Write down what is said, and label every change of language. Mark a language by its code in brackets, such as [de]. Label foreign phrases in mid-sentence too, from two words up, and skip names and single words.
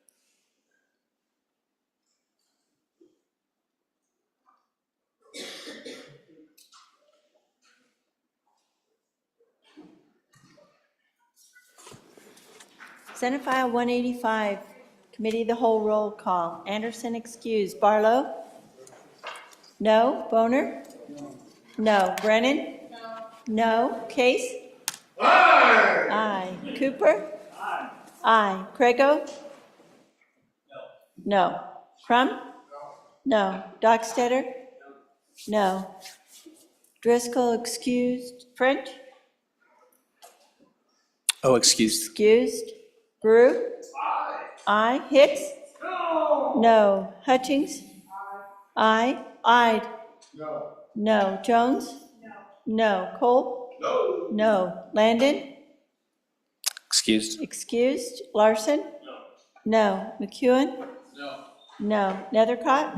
[en] Senate File 185, Committee of the Whole roll call. Anderson excused. Barlow? No. Boner? No. Brennan? No. Case? Aye. Aye. Cooper? Aye. Aye. Craigo? No. Crum? No. Dockstetter? No. Driscoll excused. French? Oh, excused. Excused. Brew? Aye. Aye. Hicks? No. No. Hutchings? Aye. Ayed? No. No. Jones? No. No. Cole? No. No. Landon? Excused. Excused. Larson? No. No. McEwen? No. No. Nethercott?